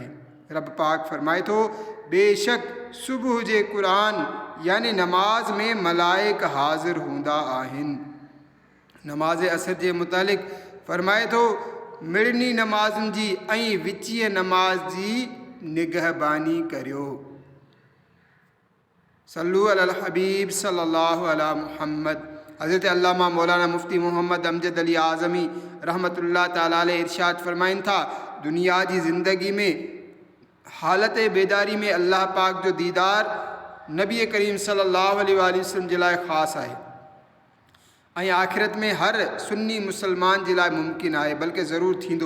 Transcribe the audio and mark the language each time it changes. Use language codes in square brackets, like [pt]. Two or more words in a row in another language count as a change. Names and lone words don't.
[sd] रब पाक फ़रमाए थो, बेशक सुबुह जे क़ुरान यानी नमाज़ में मलाइक हाज़िर हूंदा आहिनि। नमाज़ असर जे मुतालिक़ फ़रमाए थो, मिड़नी नमाज़ुनि जी ऐं विचीअ नमाज़ जी निगहबानी करियो। [ar] صلوا على الحبيب صلى الله على محمد. [sd] हज़रत अल्लामा मौलाना मुफ्ती मोहम्मद अमजद अली आज़मी [ar] رحمة الله تعالى عليه [sd] इरशाद फ़रमाइनि था, दुनिया जी ज़िंदगी में हालत बेदारी में अल्लाह पाक जो दीदार नबी करीम [ar] صلى الله عليه وسلم [sd] जे लाइ ख़ासि आहे ऐं आख़िरत में हर सुन्नी मुसलमान जे लाइ मुमकिन आहे, बल्कि ज़रूरु थींदो।